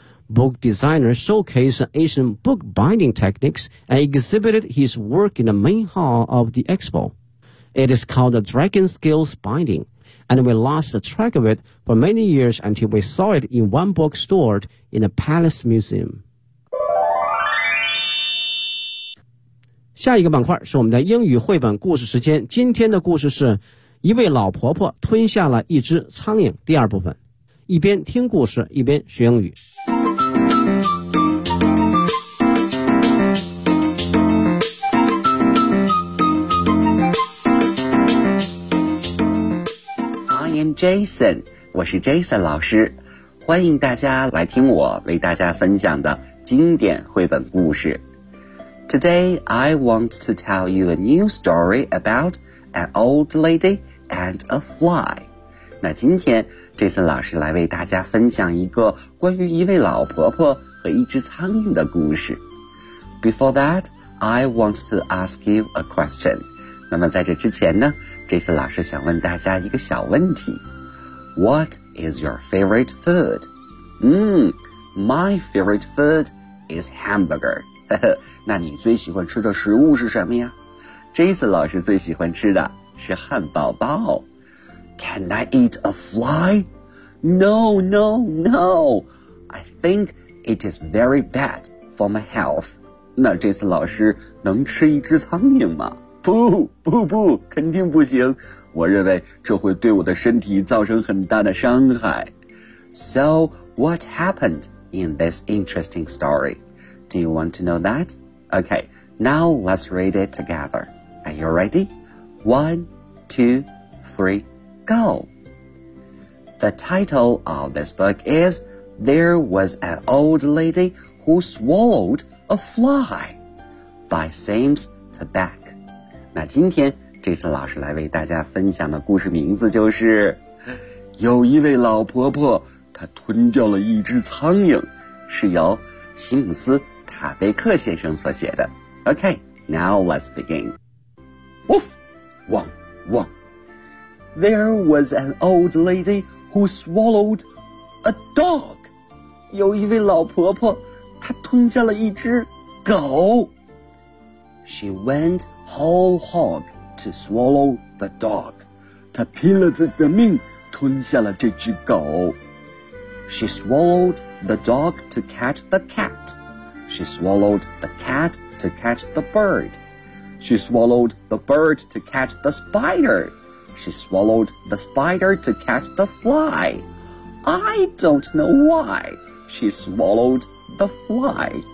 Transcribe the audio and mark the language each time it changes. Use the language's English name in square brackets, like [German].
[English] Book designers showcased Asian bookbinding techniques and exhibited his work in the main hall of the expo. It is called the Dragon Scales Binding, and we lost the track of it for many years until we saw it in one book stored in a palace museum. [Chinese] 下一个板块是我们的英语绘本故事时间。今天的故事是一位老婆婆吞下了一只苍蝇，第二部分。一边听故事，一边学英语。 Jason， 我是 Jason 老师，欢迎大家来听我为大家分享的经典绘本故事。 [English] Today I want to tell you a new story about an old lady and a fly。 [Chinese] 那今天 Jason 老师来为大家分享一个关于一位老婆婆和一只苍蝇的故事。 [English] Before that, I want to ask you a question。 [Chinese] 那么在这之前呢，这次老师想问大家一个小问题。 [English] What is your favorite food? My favorite food is hamburger. [Chinese] 那你最喜欢吃的食物是什么呀？这次老师最喜欢吃的是汉堡包。 [English] Can I eat a fly? No. I think it is very bad for my health. [Chinese] 那这次老师能吃一只苍蝇吗？不，肯定不行。我认为这会对我的身体造成很大的伤害。 [English] So, what happened in this interesting story? Do you want to know that? Okay, now let's read it together. Are you ready? 1, 2, 3, go! The title of this book is There Was an Old Lady Who Swallowed a Fly by Sames Tabak. [Chinese] 那今天这次老师来为大家分享的故事名字就是有一位老婆婆她吞掉了一只苍蝇，是由西姆斯·塔贝克先生所写的。 [English] OK, now let's begin. Woof! Wong! Wong! There was an old lady who swallowed a dog. [Chinese] 有一位老婆婆她吞下了一只狗。 [English] She went whole hog to swallow the dog. [Chinese] 她拼了自己的命吞下了这只狗。 [English] She swallowed the dog to catch the cat. She swallowed the cat to catch the bird. She swallowed the bird to catch the spider. She swallowed the spider to catch the fly. I don't know why she swallowed the fly.